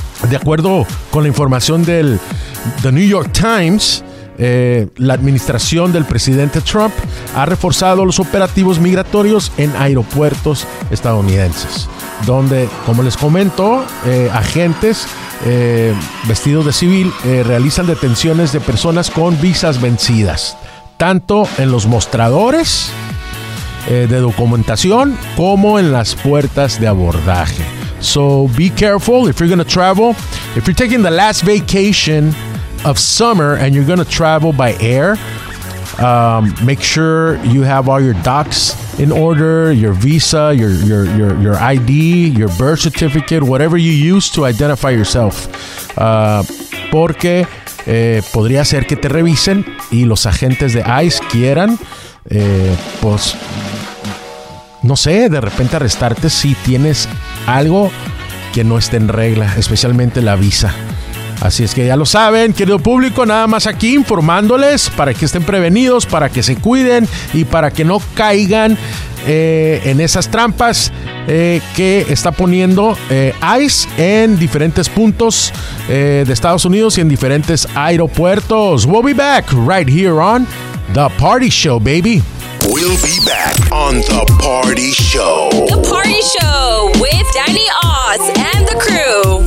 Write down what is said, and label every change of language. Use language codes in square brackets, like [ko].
[es] De acuerdo con la información del The New York Times, la administración del presidente Trump ha reforzado los operativos migratorios en aeropuertos estadounidenses, donde, como les comento, agentes vestidos de civil realizan detenciones de personas con visas vencidas, tanto en los mostradores de documentación como en las puertas de abordaje. [en] So be careful if you're going to travel. If you're taking the last vacation of summer and you're going to travel by air, make sure you have all your docs in order, your visa, your ID, your birth certificate, whatever you use to identify yourself. [es] Porque podría ser que te revisen y los agentes de ICE quieran, pues, no sé, de repente arrestarte si tienes algo que no esté en regla, especialmente la visa. Así es que ya lo saben, querido público, nada más aquí informándoles para que estén prevenidos, para que se cuiden y para que no caigan en esas trampas que está poniendo ICE en diferentes puntos de Estados Unidos y en diferentes aeropuertos. [en] We'll be back right here on The Party Show, baby. We'll be back on The Party Show. The Party Show with Danny Oz and the crew.